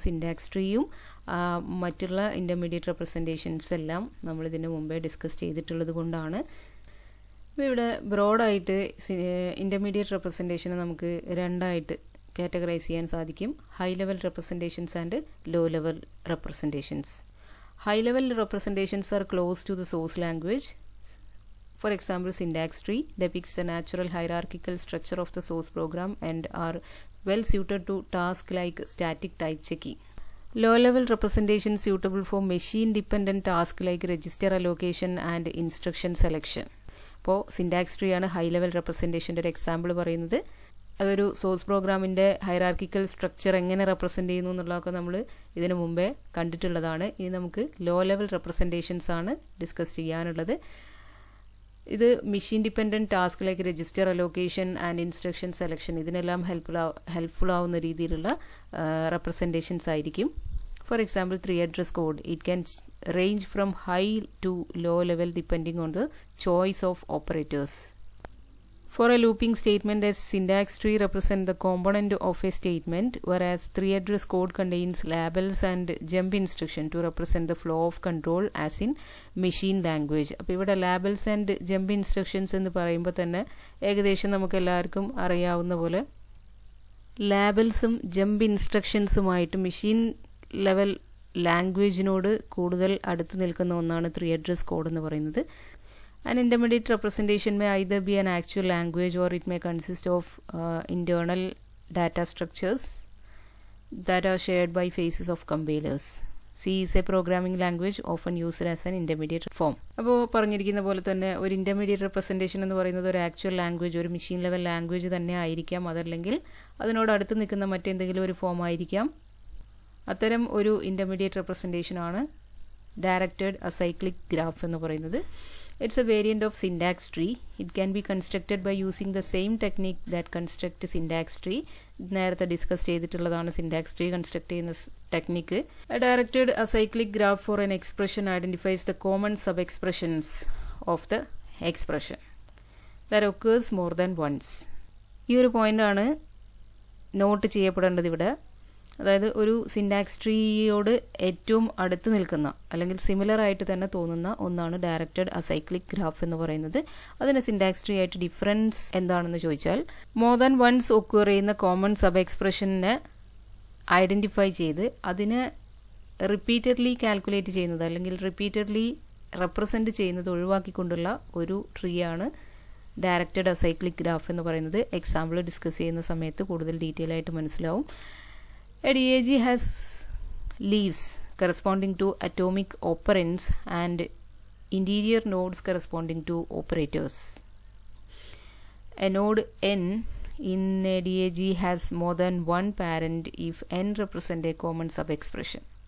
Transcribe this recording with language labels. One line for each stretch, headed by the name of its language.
Malayalam: Syntax ട്രീയും മറ്റുള്ള intermediate representations എല്ലാം നമ്മളിതിന് മുമ്പേ ഡിസ്കസ് ചെയ്തിട്ടുള്ളത് കൊണ്ടാണ്. അപ്പോൾ ഇവിടെ ബ്രോഡായിട്ട് ഇൻ്റർമീഡിയറ്റ് റെപ്രസെൻറ്റേഷനെ നമുക്ക് രണ്ടായിട്ട് കാറ്റഗറൈസ് ചെയ്യാൻ സാധിക്കും:
English: High level representations and low level representations. High level representations are close to the source language. For example, syntax tree depicts the natural hierarchical structure of the source program and are well suited to tasks like static type checking. Low-level representation suitable for machine-dependent tasks like register allocation and instruction selection.
Malayalam: ഇപ്പോൾ syntax tree ആണ് high level റെപ്രസെൻറ്റേഷൻ്റെ ഒരു example പറയുന്നത്. അതൊരു source പ്രോഗ്രാമിൻ്റെ hierarchical structure എങ്ങനെ represent ചെയ്യുന്നു എന്നുള്ളതൊക്കെ നമ്മൾ ഇതിനു മുമ്പേ കണ്ടിട്ടുള്ളതാണ്. ഇനി നമുക്ക് ലോ ലെവൽ റെപ്രസെൻറ്റേഷൻസ് ആണ് ഡിസ്കസ് ചെയ്യാനുള്ളത്. ഇത്
English: machine dependent task like register allocation and instruction selection
Malayalam: ഇതിനെല്ലാം ഹെൽപ്ഫുൾ ആവുന്ന രീതിയിലുള്ള റെപ്രസെൻറ്റേഷൻസ് ആയിരിക്കും.
English: For example 3 address കോഡ്. It can range from high to low level depending on the choice of operators. For a looping statement, a syntax tree represents the component of a statement, whereas 3 address code contains labels and jump instruction to represent the flow of control as in machine language.
Malayalam: അപ്പോൾ ഇവിടെ labels and jump instructions എന്ന് പറയുമ്പോൾ തന്നെ ഏകദേശം നമുക്ക് എല്ലാവർക്കും അറിയാവുന്ന പോലെ ലാബൽസും ജമ്പ് ഇൻസ്ട്രക്ഷൻസുമായിട്ട് മെഷീൻ ലെവൽ ലാംഗ്വേജിനോട് കൂടുതൽ അടുത്ത് നിൽക്കുന്ന ഒന്നാണ് 3 address കോഡ് എന്ന് പറയുന്നത്.
English: An intermediate representation may either be an actual language or it may consist of internal data structures that are shared by phases of compilers. C is a programming language often used as an intermediate form.
Malayalam: അപ്പോൾ പറഞ്ഞിരിക്കുന്ന പോലെ തന്നെ ഒരു intermediate representation എന്ന് പറയുന്നത് ഒരു actual language, ഒരു machine level language തന്നെ ആയിരിക്കാം. അതല്ലെങ്കിൽ അതിനോട് അടുത്ത് നിൽക്കുന്ന മറ്റെന്തെങ്കിലും ഒരു ഫോം ആയിരിക്കാം. അത്തരം ഒരു intermediate representation ആണ് ഡയറക്റ്റഡ് അസൈക്ലിക് ഗ്രാഫ് എന്ന് പറയുന്നത്.
English: It's a variant of syntax tree. It can be constructed by using the same technique that construct syntax tree.
Malayalam: നേരത്തെ ഡിസ്കസ് ചെയ്തിട്ടുള്ളതാണ് സിൻടാക്സ് ട്രീ കൺസ്ട്രക്ട് ചെയ്യുന്ന technique.
English: A directed acyclic graph for an expression identifies the common sub-expressions of the expression that occurs more than once.
Malayalam: ഈ ഒരു പോയിന്റാണ് not ചെയ്യപ്പെടേണ്ടത് ഇവിടെ. അതായത് ഒരു syntax ട്രീയോട് ഏറ്റവും അടുത്ത് നിൽക്കുന്ന അല്ലെങ്കിൽ സിമിലർ ആയിട്ട് തന്നെ തോന്നുന്ന ഒന്നാണ് ഡയറക്റ്റഡ് അസൈക്ലിക് ഗ്രാഫ് എന്ന് പറയുന്നത്. അതിന് സിൻടാക്സ് ട്രീ ആയിട്ട് ഡിഫറൻസ് എന്താണെന്ന് ചോദിച്ചാൽ
English: more than once
Malayalam: ഒക്യൂർ ചെയ്യുന്ന കോമൺ സബ് എക്സ്പ്രഷനെ ഐഡന്റിഫൈ ചെയ്ത് അതിനെ റിപ്പീറ്റഡ്ലി കാൽക്കുലേറ്റ് ചെയ്യുന്നത് അല്ലെങ്കിൽ റിപ്പീറ്റഡ്ലി റെപ്രസെന്റ് ചെയ്യുന്നത് ഒഴിവാക്കിക്കൊണ്ടുള്ള ഒരു ട്രീ ആണ് ഡയറക്റ്റഡ് അസൈക്ലിക് ഗ്രാഫ് എന്ന് പറയുന്നത്. എക്സാമ്പിൾ ഡിസ്കസ് ചെയ്യുന്ന സമയത്ത് കൂടുതൽ ഡീറ്റെയിൽ ആയിട്ട് മനസ്സിലാവും.
English: A DAG has leaves corresponding to atomic operands and interior nodes corresponding to operators. A node n in a DAG has more than one parent if n represent a common sub-expression.